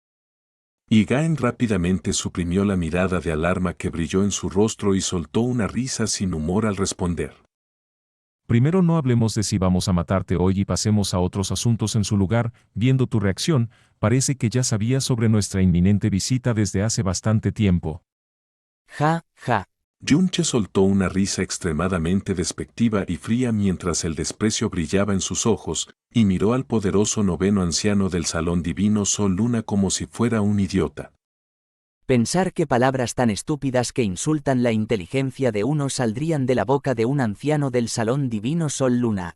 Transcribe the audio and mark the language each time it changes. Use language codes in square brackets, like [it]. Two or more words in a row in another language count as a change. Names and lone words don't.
[es] Y Gaen rápidamente suprimió la mirada de alarma que brilló en su rostro y soltó una risa sin humor al responder. Primero no hablemos de si vamos a matarte hoy y pasemos a otros asuntos en su lugar. Viendo tu reacción, parece que ya sabías sobre nuestra inminente visita desde hace bastante tiempo. Ja, ja. Yunche soltó una risa extremadamente despectiva y fría mientras el desprecio brillaba en sus ojos, y miró al poderoso noveno anciano del salón divino Sol Luna como si fuera un idiota. Pensar que palabras tan estúpidas que insultan la inteligencia de uno saldrían de la boca de un anciano del salón divino Sol Luna.